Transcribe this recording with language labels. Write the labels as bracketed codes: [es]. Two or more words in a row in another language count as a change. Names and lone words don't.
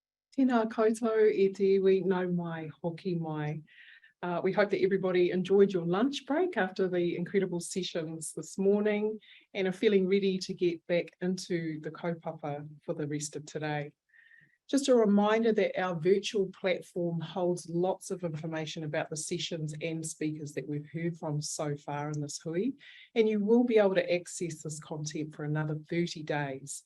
[mi] Tēnā koutou e te iwi nau mai, hoki mai. [en] We hope that everybody enjoyed your lunch break after the incredible sessions this morning and are feeling ready to get back into the kaupapa for the rest of today. Just a reminder that our virtual platform holds lots of information about the sessions and speakers that we've heard from so far in this hui, and you will be able to access this content for another 30 days.